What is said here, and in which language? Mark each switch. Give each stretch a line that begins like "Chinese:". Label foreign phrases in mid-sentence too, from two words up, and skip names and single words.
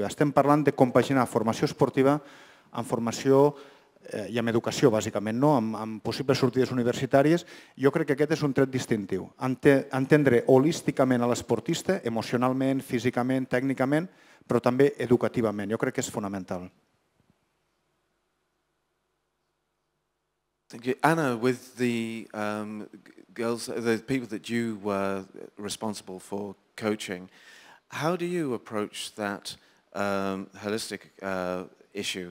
Catalan: Estem parlant de compaginar formació esportiva amb formació i amb educació, bàsicament, amb possibles sortides universitàries. Jo crec que aquest és un tret distintiu. Entendre holísticament a l'esportista, emocionalment, físicament, tècnicament, però també educativament. Jo crec que és fonamental.
English: Thank you. Anna, with the girls, the people that you were responsible for coaching, how do you approach that holistic issue?